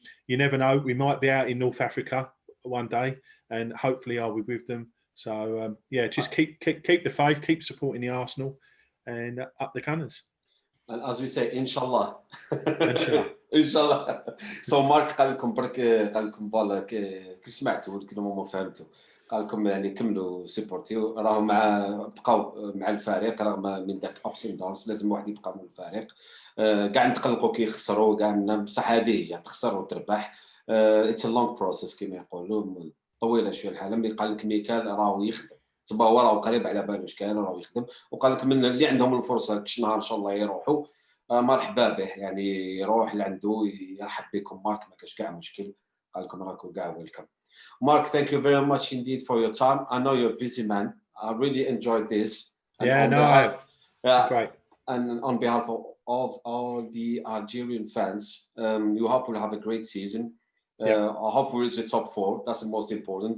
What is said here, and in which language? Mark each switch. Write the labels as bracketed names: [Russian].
[English] You never know, we might be out in North Africa one day, and hopefully I'll be with them. So yeah, just keep the faith, keep supporting the Arsenal, and up the Gunners. And as we say, inshallah. [Arabic] Inshallah. inshallah. So مارك قال لكم برك، قال لكم فوالا كي سمعتوا الكلمه ما فهمتوا، قال لكم يعني كملوا سيبورتيو، راهم بقاو مع الفريق رغم من ذاك [English] ups and downs, [Arabic] لازم واحد يبقى من الفريق. كاع نتقلقوا كي يخسروا، كاع بصح هذه هي تخسر وتربح. [English] it's a long process [Arabic] كما يقولوا، طويله شويه الحاله. ملي قال لك ميكال راهو يخدم، تبا هو راهو قريب على باله واش كاين، راهو يخدم، وقال لك من اللي عندهم الفرصه كش نهار ان شاء الله يروحوا، مرحبا به، يعني يروح لعنده يرحب بكم مارك، ما كاش كاع مشكل، قال لكم راكم كاع ويلكم. [English] Mark, thank you very much indeed for your time. I know you're a busy man. I really enjoyed this. And yeah, no, I have. Great. And on behalf of all the Algerian fans, you hope we'll have a great season. I hope we reach the top 4. That's the most important.